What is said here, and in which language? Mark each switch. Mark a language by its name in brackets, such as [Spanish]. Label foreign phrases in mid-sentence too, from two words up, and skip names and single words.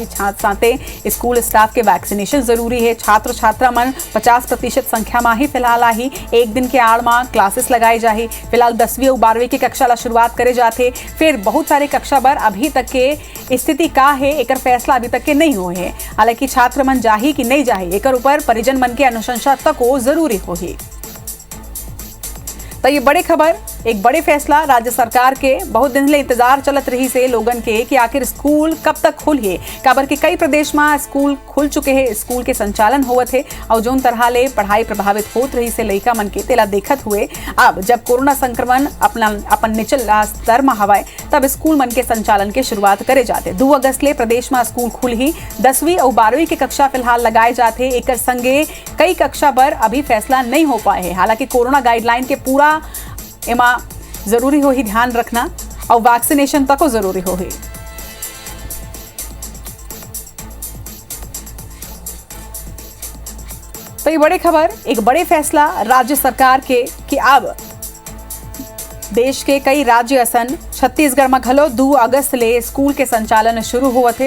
[Chhattisgarhi] साथे स्कूल स्टाफ के वैक्सीनेशन जरूरी है। छात्र छात्रा मन 50% संख्या में ही फिलहाल आही। एक दिन के आड़ में क्लासेस लगाई जाही। फिलहाल 10वीं और 12वीं की कक्षा ला शुरुआत करे जाते। फिर बहुत सारे कक्षा पर अभी तक के स्थिति का है एक फैसला अभी तक के नहीं हुए है। हालांकि छात्र मन जाही कि नहीं जाही एक ऊपर परिजन मन के अनुशंसा तक जरूरी हो ही। तो ये बड़ी खबर, एक बड़े फैसला राज्य सरकार के बहुत दिन से इंतजार चलत रही से लोगन के कि आखिर स्कूल कब तक खुलिए। काबर के कई प्रदेश में स्कूल खुल चुके हैं, स्कूल के संचालन होवत है और जोन तरह ले पढ़ाई प्रभावित होत रही से लइका मन के तेला देखत हुए अब जब कोरोना संक्रमण अपन निचला स्तर में हवाए तब स्कूल मन के संचालन के शुरुआत करे जाते। 2 अगस्त ले प्रदेश में स्कूल खुल ही। 10वीं और 12वीं की कक्षा फिलहाल लगाए जाते। एक संगे कई कक्षा पर अभी फैसला नहीं हो पाए है। हालांकि कोरोना गाइडलाइन के पूरा एमा जरूरी हो ही ध्यान रखना और वैक्सीनेशन तक जरूरी हो ही। तो ये बड़ी खबर, एक बड़े फैसला राज्य सरकार के कि अब देश के कई राज्य असन छत्तीसगढ़ में घलो 2 अगस्त ले स्कूल के संचालन शुरू हुआ थे।